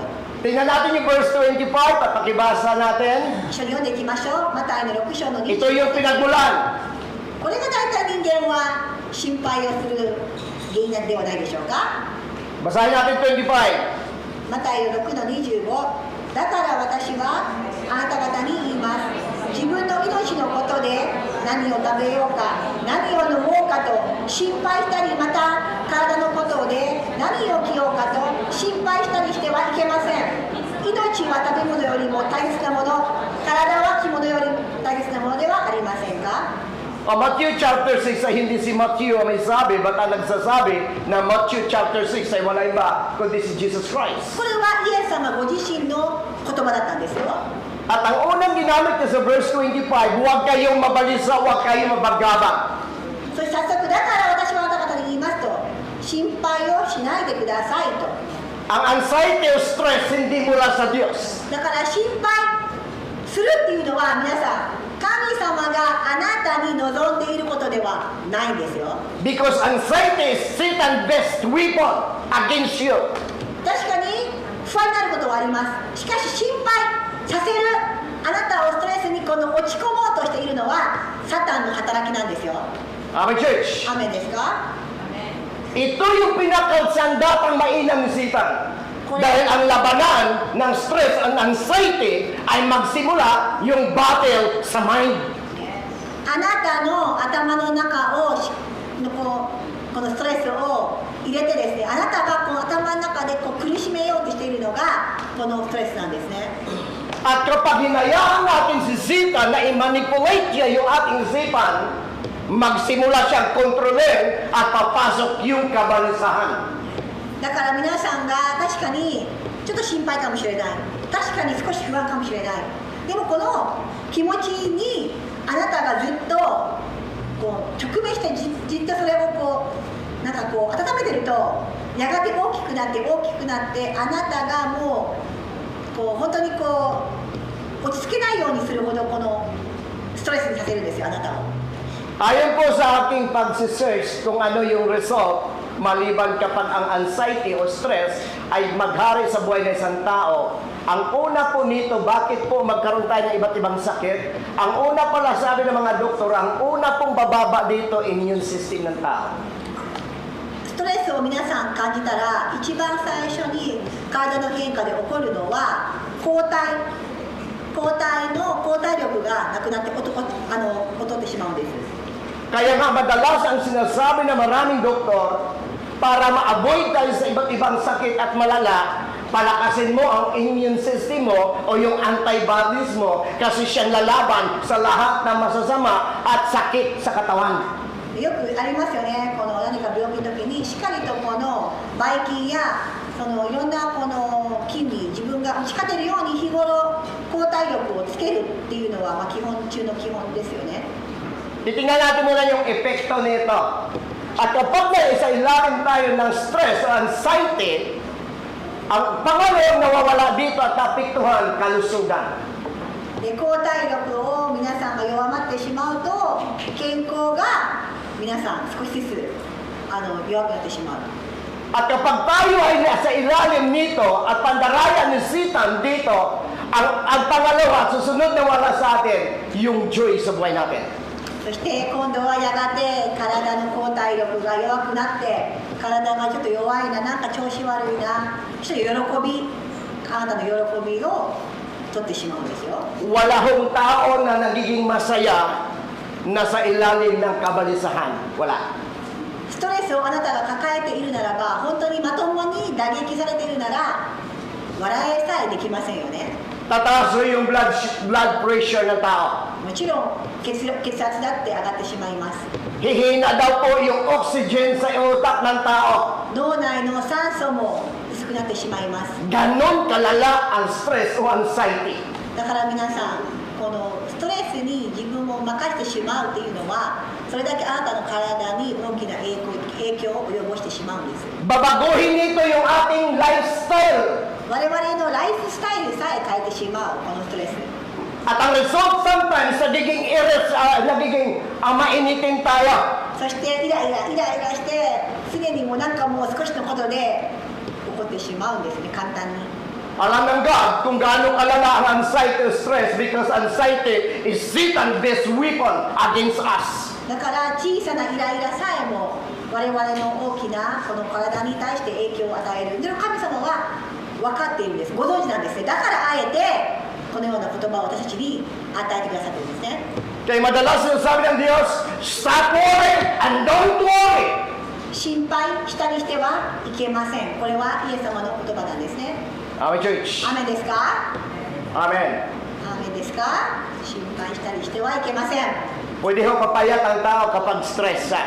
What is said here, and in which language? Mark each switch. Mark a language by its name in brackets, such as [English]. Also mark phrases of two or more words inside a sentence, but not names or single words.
[Filipino] Tingnan natin yung verse 25 at pakibasa natin. [Japanese] 一緒に読んでいきましょう。マタイの6章の20 [Filipino] Ito yung pinagmulan. [Japanese] これが大体人間は心配をする原因ではないでしょうか。 [Filipino] Basahin natin 25. [Japanese] マタイ6の25。だから私はあなた方に言います。自分の命のことで何を食べようか、何を飲もうかと心配したり、また体のことで何を着ようかと心配したりしてはいけません。命は食べ物よりも大切なもの、体は着物より大切なものではありませんか。 [Filipino] Matthew chapter 6 ay hindi si Matthew ang may sabi, ba't ang nagsasabi na Matthew chapter 6 ay wala iba, kundi si Jesus Christ. [Japanese] これはイエス様ご自身の言葉だったんですよ。 [Filipino] At ang unang ginamit niya sa verse 25, huwag kayong mabalisa, huwag kayong mabagabang. [Japanese] そして早速、だから私はあなた方に言いますと、心配をしないでくださいと。 [Filipino] Ang anxiety o stress hindi mula sa Diyos. [Japanese] だから心配するっていうのは皆さん、神様があなたに望んでいることではないんですよ。 [English] Because anxiety is Satan's best weapon against you. [Japanese] 確かに不安になることはあります。しかし心配させる、あなたをストレスにこの落ち込もうとしているのはサタンの働きなんですよ。 [English] Amen, church. [Japanese] アーメンですか。 [Filipino] Ito yung pinakasandatang mainam ni Satan. Dahil ang labanan ng [English] stress and anxiety [Filipino] ay magsimula yung battle sa mind. [Japanese] あなたの頭の中をこのストレスを入れてですね、あなたがこの頭の中でこう苦しめようとしているのがこのストレスなんですね。 [Filipino] At kapag hinayaan natin si Satan na i-manipulate niya yung ating isipan, magsimula siyang kontrolin at papasok yung kabalisahan. [Japanese] だから皆さんが確かにちょっと心配かもしれない、確かに少し不安かもしれない、でもこの気持ちにあなたがずっとこう直面してじっとそれをこうなんかこう温めてると、やがて大きくなって大きくなって、あなたがもうこう本当にこう落ち着けないようにするほどこのストレスにさせるんですよ、あなたを。 [Filipino] Ayon po sa aking pag-search kung ano yung result, maliban kapag ang anxiety o stress ay maghari sa buhay ng isang tao, ang una po nito, bakit po magkaroon tayo ng iba't ibang sakit? Ang una pala, sabi ng mga doktor, ang una pong bababa dito, [English] immune system [Filipino] ng tao. [Japanese] ストレスを皆さん感じたら、一番最初に体の変化で起こるのは抗体力がなくなって劣ってしまうんです。 [Filipino] Kaya nga madalas ang sinasabi ng maraming doktor, para ma-avoid tayo sa iba't ibang sakit at malala, palakasin mo ang [English] immune system [Filipino] mo o yung antibodies mo kasi siyang lalaban sa lahat ng masasama at sakit sa katawan. [Japanese] よくありますよね、この何か病気の時にしっかりとこのばい菌やいろんなこの菌に自分が打ち勝てるように日頃抗体力をつけるっていうのは、基本中の基本ですよね。 [Filipino] Titingnan natin muna yung epekto nito. At kapag naisailalim tayo ng stress o anxiety, ang pangalawang nawawala dito at napiktuhan, kalusugan. [Japanese] で抗体力を皆さんが弱まってしまうと、健康が皆さん少しずつ弱くなってしまう。 [Filipino] At kapag tayo ay nasa ilalim nito at pandaraya ni Satan dito, ang pangalawa, susunod na wala sa atin, yung joy sa buhay natin. [Japanese] そして今度はやがて体の抗体力が弱くなって、体がちょっと弱いな、なんか調子悪いな、そしてあなたの喜びを取ってしまうんですよ。 [Filipino] Wala hong tao na nagiging masaya na sa ilalim ng kabalisahan. Wala. [Japanese] ストレスをあなたが抱えているならば、本当にまともに打撃されているなら笑えさえできませんよね。 [Filipino] Tataas yung [English] blood pressure [Filipino] ng tao. [Japanese] もちろん血圧だって上がってしまいます。 [Filipino] Hihina daw po yung oxygen sa utak ng tao. [Japanese] 脳内の酸素も薄くなってしまいます。 [Filipino] Ganon kalala ang stress o anxiety. [Japanese] だから皆さん、このストレスに自分を任せてしまうっていうのは、それだけあなたの体に大きな影響を及ぼしてしまうんです。 [Filipino] Babaguhin nito yung ating lifestyle. [Japanese] 我々のライフスタイルさえ変えてしまうこのストレス。 [Filipino] At ang [English] result sometimes, [Filipino] nagiging mainitin tayo. [Japanese] そしてイライラして常にもうなんかもう少しのことで起こってしまうんですね、簡単に。 [Filipino] Alam ng God kung gaano kalala ang anxiety o stress [English] because anxiety is Satan's best weapon against us. [Japanese] だから小さなイライラさえも我々の大きなこの体に対して影響を与える。でも神様は分かっているんです。ご存知なんですね。だからあえてこのような言葉を私たちに与えてくださっているんですね。 [Filipino] Kaya madalas sinasabi ng Diyos, [English] stop worrying and don't worry. [Japanese] 心配したりしてはいけません。これはイエス様の言葉なんですね。 [English] Amen, church. [Japanese] アメですか？ [English] Amen. [Japanese] アメですか？心配したりしてはいけません。 [Filipino] Pwede ho papayat ang tao kapag stress siya.